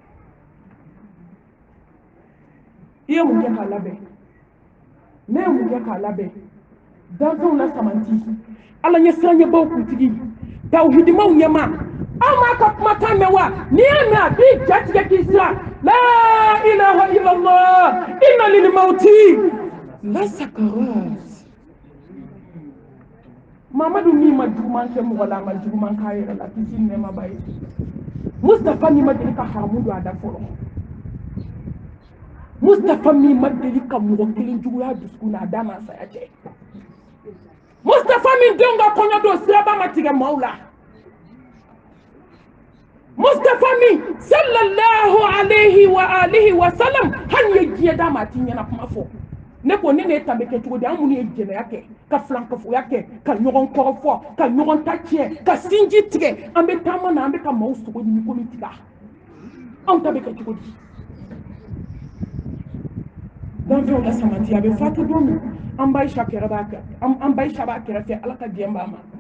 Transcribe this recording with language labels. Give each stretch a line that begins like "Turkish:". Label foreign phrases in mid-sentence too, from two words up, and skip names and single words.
Bambara: i ye mun kɛ k'a labɛn ne ye mun kɛ k'a labɛn danfɛnw la samanti ala ɲɛ siranɲɛbaw kuntigi tawhidimaw ɲɛma aw m'a ka kumakan mɛn wa n'i y'a mɛn a b'i jatigɛ k'i siran
Arabic: لا إله إلا الله إن للموت لسكرات
Bambara: mamadu min ma juguman kɛ mɔgɔ la a ma juguman k'a yɛrɛ la kisi ni nɛɛma b'a ye mustafa min ma deli ka haramu don a da fɔlɔ mustafa min ma deli ka mɔgɔ kelen juguya dusukun na a da ma saya cɛ mustafa min denw ka kɔɲɔ don siraba ma tigɛ maaw la mustafa min
Arabic: صلى الله عليه وعلى آله وسلم
Bambara: hali ye diɲɛ d'a ma a t'i ɲɛna kuma fɔ ne ko ne tambe ke cogo di an minnu ye jɛnɛya kɛ ka filankafoya kɛ ka ɲɔgɔn kɔrɔfɔ ka ɲɔgɔn ta tiɲɛ ka sinji tigɛ an bɛ taama na an bɛ ka maaw sogo ɲini komi tiga anw ta bɛ kɛ cogo di danfɛnw la samati a bɛ fatu don min an ba Aisha b'a kɛrɛfɛ ala ka diɲɛ b'a ma